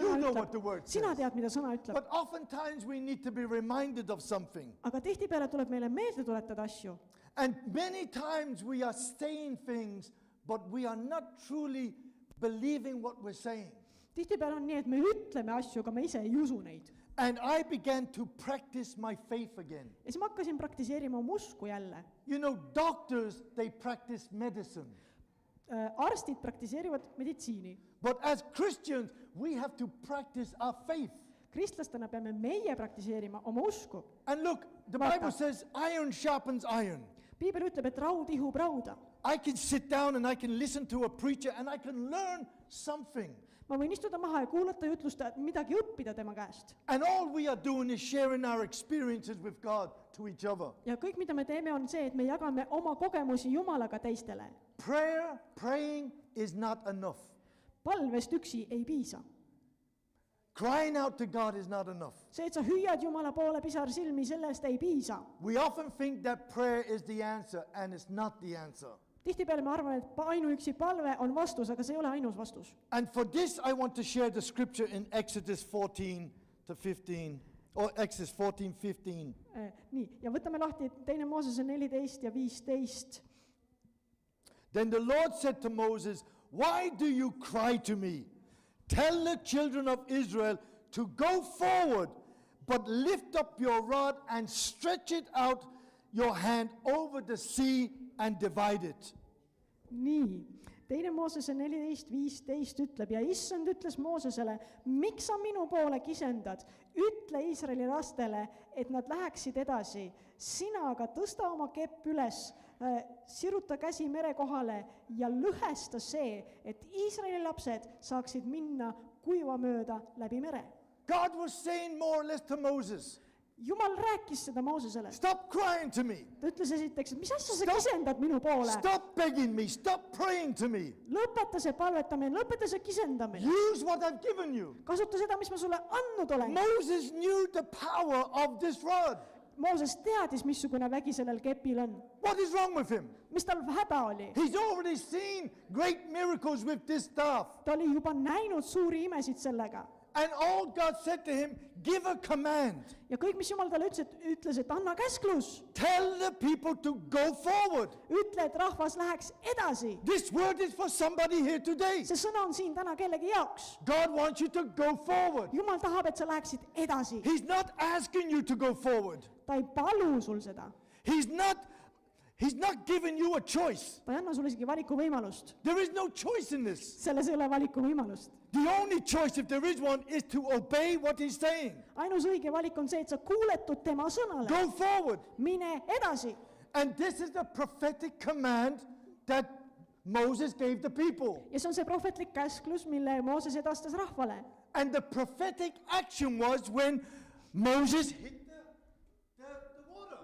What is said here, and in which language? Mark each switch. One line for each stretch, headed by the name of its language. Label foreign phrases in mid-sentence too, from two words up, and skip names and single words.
English: You
Estonian: sõna
English: know what the word
Estonian: ütleb. Sina
English: says.
Estonian: tead, mida sõna ütleb.
English: But oftentimes we need to be reminded of something.
Estonian: Aga tihtipeale tuleb meile meelde tuletada asju.
English: And many times we are saying things, but we are not truly believing what we're saying.
Estonian: Tihtipeale on nii, et me ütleme asju, aga me ise ei usu neid.
English: And I began to practice my faith again.
Estonian: Ja siis ma hakkasin praktiseerima oma usku jälle.
English: You know, doctors, they practice medicine.
Estonian: Arstid praktiseerivad meditsiini.
English: But as Christians, we have to practice our faith.
Estonian: Kristlastena peame meie praktiseerima oma usku.
English: And look, the
Estonian: Vaata.
English: Bible says iron sharpens iron.
Estonian: Piibel ütleb, et raud ihub rauda.
English: I can sit down and I can listen to a preacher and I can learn something.
Estonian: Ma võin istuda maha ja kuulata jutlust, midagi õppida tema käest.
English: And all we are doing is sharing our experiences with God to each other.
Estonian: Ja kõik, mida me teeme, on see, et me jagame oma kogemusi Jumalaga teistele.
English: Praying is not enough.
Estonian: Palvest üksi ei piisa.
English: Crying out to God is not enough.
Estonian: See, et sa hüüad Jumala poole pisar silmi, sellest ei piisa.
English: We often think that prayer is the answer, and it's not the answer.
Estonian: Tihtipeale me arvame, et ainuüksi palve on vastus, aga see ei ole ainus vastus.
English: And for this, I want to share the scripture in Exodus 14 to 15, or Exodus 14, 15.
Estonian: Nii, ja võtame lahti 2. Moosese 14 ja 15.
English: Then the Lord said to Moses, "Why do you cry to me? Tell the children of Israel to go forward, but lift up your rod and stretch it out your hand over the sea and divide it."
Estonian: Nii, 2. Moosese 14.15 ütleb ja issand ütles Moosesele, miks sa minu poole kisendad? Ütle Iisraeli lastele, et nad läheksid edasi. Sina aga tõsta oma kepp üles, siruta käsi mere kohale ja lõhesta see, et Iisraeli lapsed saaksid minna kuiva mööda läbi mere.
English: God was saying more or less to Moses,
Estonian: Jumal rääkis seda Moosesele.
English: "Stop crying to me.
Estonian: Ta ütles esiteks, et mis asja sa
English: Stop.
Estonian: kisendad minu poole?
English: Stop begging me. Stop praying to me.
Estonian: Lõpeta see palvetamine, lõpeta see kisendamine.
English: Use what I've given you."
Estonian: Kasuta seda, mis ma sulle andnud olen.
English: Moses knew the power of this rod.
Estonian: Mooses teadis, missugune vägi sellel kepil on.
English: What is wrong with him?
Estonian: Mis tal häda oli?
English: He's already seen great miracles with this staff.
Estonian: Ta oli juba näinud suuri imesid sellega.
English: And all God said to him, "Give a command.
Estonian: Ja kõik, mis Jumal talle ütles, et anna käsklus.
English: Tell the people to go forward."
Estonian: Ütle, et rahvas läheks edasi.
English: This word is for somebody here today.
Estonian: See sõna on siin täna kellegi jaoks.
English: God wants you to go forward.
Estonian: Jumal tahab, et sa läheksid edasi.
English: He's not asking you to go forward.
Estonian: Ta ei palu sul seda.
English: He's not giving you a choice.
Estonian: Ta ei anna sulle isegi valikuvõimalust.
English: There is no choice in this.
Estonian: Selles ei ole valikuvõimalust.
English: The only choice, if there is one, is to obey what he's saying.
Estonian: Ainus õige valik on see, et sa kuuletud tema sõnale.
English: Go forward.
Estonian: Mine edasi.
English: And this is the prophetic command that Moses gave the people.
Estonian: Ja see on see prohvetlik käsklus, mille Mooses edastas rahvale.
English: And the prophetic action was when Moses hit the water.